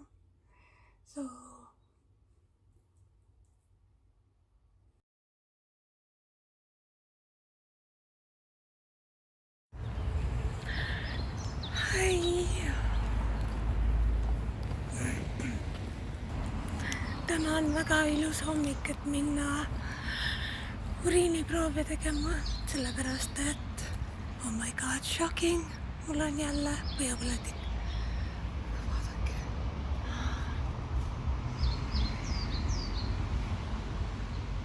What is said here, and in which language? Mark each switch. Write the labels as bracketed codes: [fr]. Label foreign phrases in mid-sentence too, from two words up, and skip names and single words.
[en] So hi. [et] Täna on väga ilus hommik, et minna uriiniproove tegema, sellepärast et [en] oh my god, shocking, [et] mul on jälle põõpõletik. Vaadake. 1